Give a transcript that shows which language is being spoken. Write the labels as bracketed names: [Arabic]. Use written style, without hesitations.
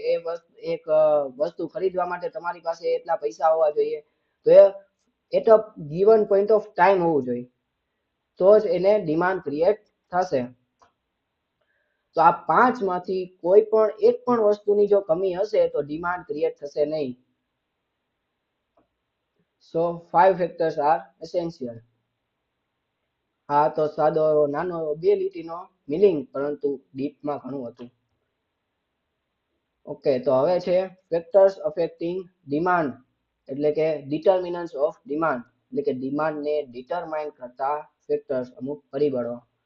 [Gujarati] એ એક વસ્તુ ખરીદવા માટે તમારી પાસે એટલા પૈસા હોવા જોઈએ. તો એ તો ગિવન પોઈન્ટ ઓફ ટાઈમ હોવું જોઈએ, તો જ એને ડિમાન્ડ ક્રિએટ થશે. તો આ 5માંથી કોઈ પણ એક પણ વસ્તુની જો કમી હશે તો ડિમાન્ડ ક્રિએટ થશે નહીં. [English] So 5 factors are essential. [Gujarati] હા તો સાદો નાનો 2 લીટીનો મિનિંગ, પરંતુ ડીપમાં ઘણું હતું. ઓકે, તો હવે છે ફેક્ટર્સ અફેક્ટિંગ ડિમાન્ડ, એટલે કે ડિટર્મિનન્ટ્સ ઓફ ડિમાન્ડ, એટલે કે ડિમાન્ડને ડિટરમાઇન કરતા ફેક્ટર્સ, અમુક પરિબળો.